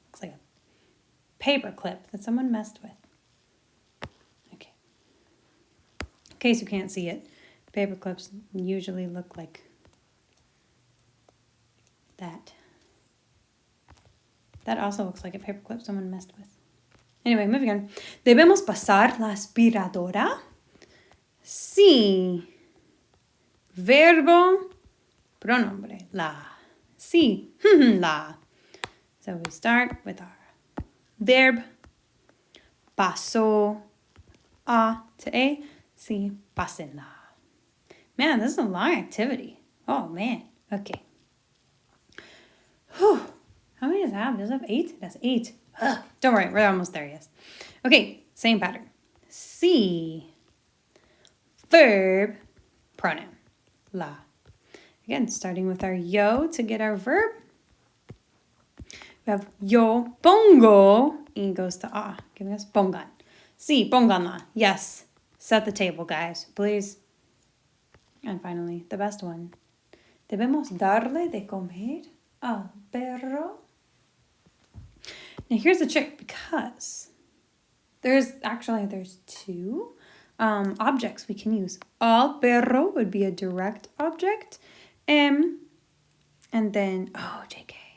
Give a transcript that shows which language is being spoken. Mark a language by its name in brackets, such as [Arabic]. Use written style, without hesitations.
[English] Looks like a paper clip that someone messed with. Okay. In case you can't see it, paper clips usually look like that. That also looks like a paper clip someone messed with. Anyway, moving on. [Spanish] ¿Debemos pasar la aspiradora? Sí. Verbo, pronombre, la. [English] Sí, la. So we start with our verb. [Spanish] Paso, [English] a to a. [Spanish] Sí, pásenla. [English] Man, this is a long activity. Oh, man. Okay. Whew. How many does it have? Does it have 8? That's 8. Ugh. Don't worry, we're almost there, yes. Okay, same pattern. Sí. Verb, pronoun, la. Again, starting with our yo to get our verb. We have yo pongo. E goes to a, giving us pongan. [Spanish] Sí, pónganla. [English] Yes. Set the table, guys, please. And finally, the best one. [Spanish] Debemos darle de comer al perro. [English] Now here's the trick, because there's two objects we can use. Al perro would be a direct object. And then, JK.